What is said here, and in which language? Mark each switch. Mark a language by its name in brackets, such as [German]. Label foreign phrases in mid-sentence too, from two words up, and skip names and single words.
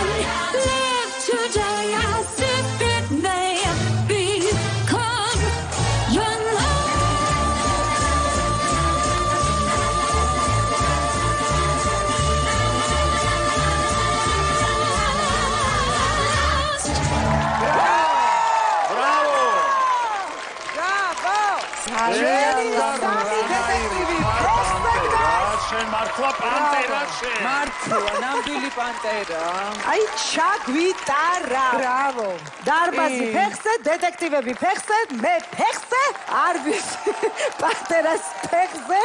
[English] Live today as if it may become your last. [Georgian] Bravo! შენ მართლა პანტერა შენ. მართლა, ნამდვილი პანტერა. აი ჩაგვიტარა. ბრავო. დარბაზი ფეხზე, დეტექტივები ფეხზე, მე ფეხზე, არ ვიცი პანტერას ფეხზე.